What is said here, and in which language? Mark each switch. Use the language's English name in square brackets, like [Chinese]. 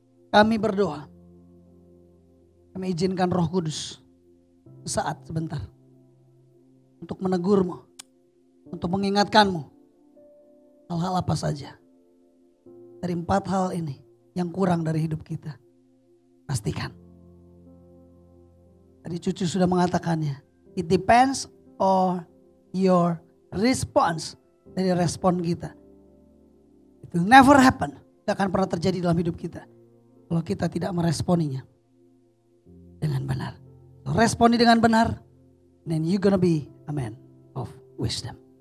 [Indonesian] Kami berdoa. Kami izinkan Roh Kudus. Sesaat sebentar. untuk menegurmu, untuk mengingatkanmu hal-hal apa saja. Dari 4 hal ini yang kurang dari hidup kita. Pastikan. Tadi Cucu sudah mengatakannya. [English] It depends on your response. Dari respon kita. It will never happen. [Indonesian] Tidak akan pernah terjadi dalam hidup kita. Kalau kita tidak meresponinya dengan benar. So, responi dengan benar. Then you're gonna be a man of wisdom.